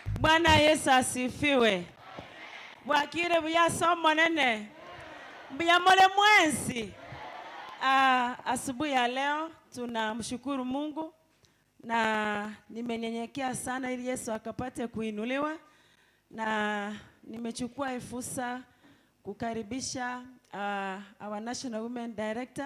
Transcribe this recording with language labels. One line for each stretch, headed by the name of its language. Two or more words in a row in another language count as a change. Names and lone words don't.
Swahili: Bwana Yesu asifiwe.
Gusii: Bwakire buya somo nene. Buya mole mwensi.
Swahili: Asubuhi ya leo tunamshukuru Mungu na nimenyenyekea sana ili Yesu akapate kuinuliwa, na nimechukua fursa kukaribisha
English: our National Women Director.